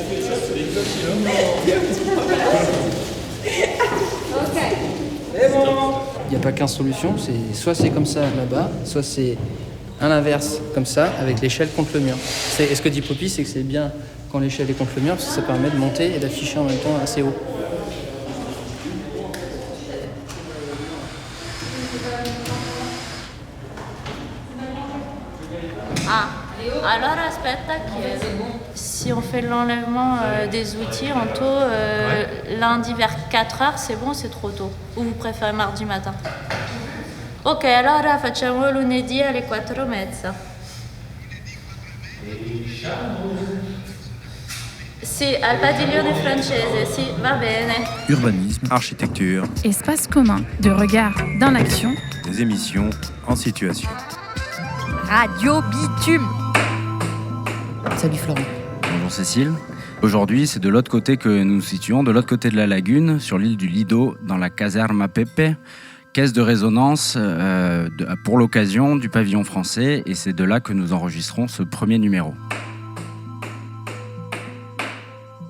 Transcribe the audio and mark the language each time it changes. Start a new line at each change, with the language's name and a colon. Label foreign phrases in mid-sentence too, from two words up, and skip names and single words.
French: Il n'y a pas 15 solutions, soit c'est comme ça là-bas, soit c'est à l'inverse, comme ça, avec l'échelle contre le mur. Et ce que dit Poppy, c'est que c'est bien quand l'échelle est contre le mur, parce que ça permet de monter et d'afficher en même temps assez haut. Alors
Italian: aspetta che
French: si on fait l'enlèvement des outils en tôt, lundi vers 4h, c'est bon, c'est trop tôt. Ou vous préférez mardi matin?
Italian: Ok, allora facciamo lunedì alle 4:30. Sì, al padiglione francese, sì, va bene.
French: Urbanisme, architecture, Espace commun de regard dans l'action. des émissions en situation. Radio Bitume. Salut Florent. Bonjour Cécile. Aujourd'hui, c'est de l'autre côté que nous nous situons, de l'autre côté de la lagune, sur l'île du Lido, dans la Caserma Pepe, caisse de résonance pour l'occasion du pavillon français, et c'est de là que nous enregistrons ce premier numéro.